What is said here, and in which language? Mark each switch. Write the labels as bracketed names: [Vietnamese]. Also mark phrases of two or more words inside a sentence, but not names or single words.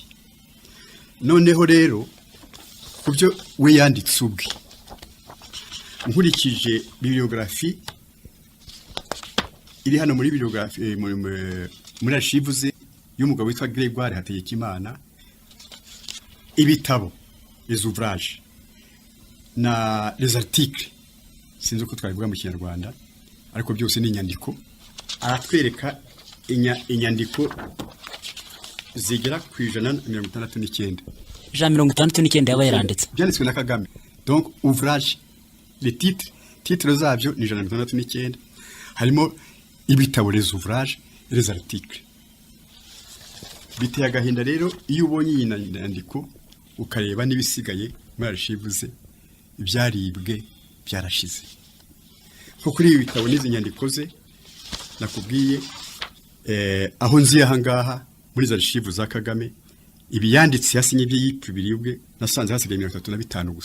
[Kinyarwanda] Noneho rero kubyo we yanditse ubwe nkurikije bibliographie iri hano muri bibliographie muri archive ze y'umugabo witwa Grégoire Hategekimana, ibitabo [French] les ouvrages [Kinyarwanda] na [French] les articles [Kinyarwanda] sinzi uko twabivuga mu Kinyarwanda ariko byose ni inyandiko. Aratwereka inyandiko zigera ku 169 169 yaba yaranditse byanditswe na Kagame. [French] Donc ouvrage les titres [Kinyarwanda] zabyo ni 169 harimo ibitabo [French] les ouvrages les articles. [Kinyarwanda] Biteye agahinda rero iyo ubonye iyi nyandiko ukareba n'ibisigaye muri archive ze ibyaribwe byarashize. Ko kuri ibi bitabo n'izi nyandiko ze nakubwiye aho nzi ahangaha muri za archive za Kagame ibi yanditse yasinye bye yipfubiriye ubwe nasanze hasigaye 35 gusa.